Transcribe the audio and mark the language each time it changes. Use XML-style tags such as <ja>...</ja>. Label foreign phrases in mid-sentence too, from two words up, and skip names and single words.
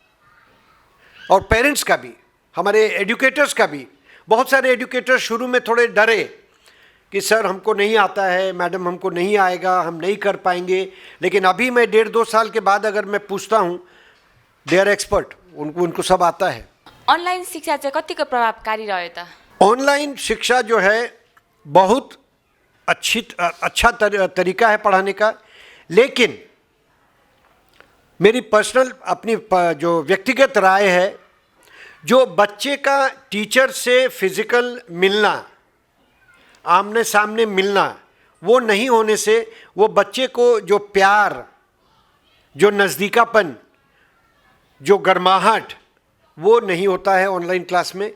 <hi>और पेरेंट्स का भी, हमारे एजुकेटर्स का भी, बहुत सारे एजुकेटर्स शुरू में थोड़े डरे कि सर हमको नहीं आता है, मैडम हमको नहीं आएगा, हम नहीं कर पाएंगे। लेकिन अभी मैं 1.5-2 साल के बाद अगर मैं पूछता हूँ,</hi> <en>they are expert,</en> <hi>उनको सब आता है।</hi> <ne>अनलाइन शिक्षा चाहिँ कतिको प्रभावकारी रह्यो त?</ne> <hi>ऑनलाइन शिक्षा जो है बहुत अच्छा तरीका है पढ़ाने का, लेकिन मेरी पर्सनल अपनी जो व्यक्तिगत राय है, जो बच्चे का टीचर से फिजिकल मिलना, आमने सामने मिलना, वो नहीं होने से वो बच्चे को जो प्यार, जो नज़दीकापन, जो गर्माहट, वो नहीं होता है</hi> <en>online class</en> <hi>में।</hi>